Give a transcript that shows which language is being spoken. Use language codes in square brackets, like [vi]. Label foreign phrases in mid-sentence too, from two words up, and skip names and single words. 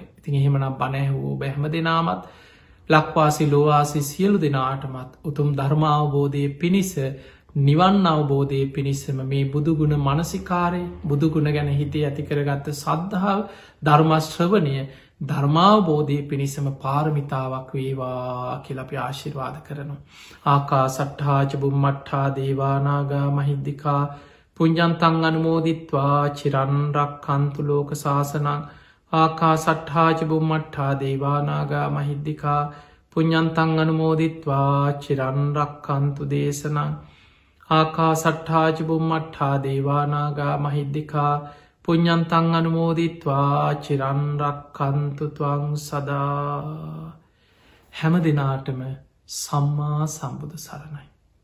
[si] ඉතින් එහෙමනම් බණැහූ බැහම දෙනාමත් ලක්වාසි ලෝවාසි සියලු දෙනාටමත් උතුම් ධර්මාවබෝධය පිණිස නිවන් අවබෝධය පිණිසම මේ බුදුගුණ මනසිකාරය බුදුගුණ ගැන හිතේ ඇතිකරගත්ත සද්ධාව ධර්මශ්‍රවනය ධර්මාවබෝධය පිණිසම පාරමිතාවක් වේවා කියලපි ආශිර්වාද කරනවා. [pi] ආකා සට්හාච බුම්මට්හා දේවානාගා මහිද්දිකා පුංජන්තං අනුමෝදිත්වා චිරන්රක් කන්තු ලෝක ශාසනං ආකා සට්හාච බුම්මට්හා දේවානාගා මහිද්දිකා පුංජන්තං අනුමෝදිත්වා චිරන්රක් කන්තු දේශනං ආකා සට්හාච බුම්මට්හා දේවානාගා මහිද්දිකා පුඤ්ඤන්තං අනුමෝදිත්වා චිරන්රක් කන්තු ත්වං සදා. [si] හැම දිනාටම සම්මා සම්බුදු සරණයි.